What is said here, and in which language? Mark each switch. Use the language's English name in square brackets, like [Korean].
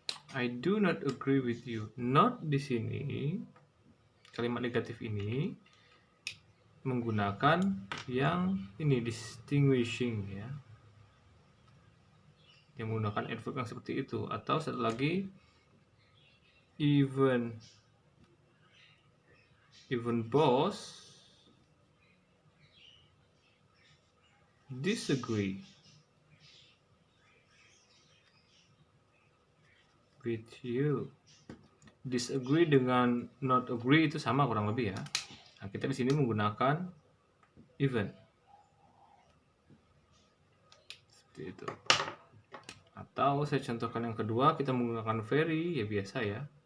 [English] I do not agree with you. [Indonesian] Not di sini, kalimat negatif ini menggunakan yang ini distinguishing ya, yang menggunakan adverb yang seperti itu. Atau satu lagi [English] even boss disagree with you. [Indonesian] Disagree dengan not agree itu sama kurang lebih ya. Nah, kita di sini menggunakan even. Seperti itu. Atau saya contohkan yang kedua, kita menggunakan very, ya biasa ya.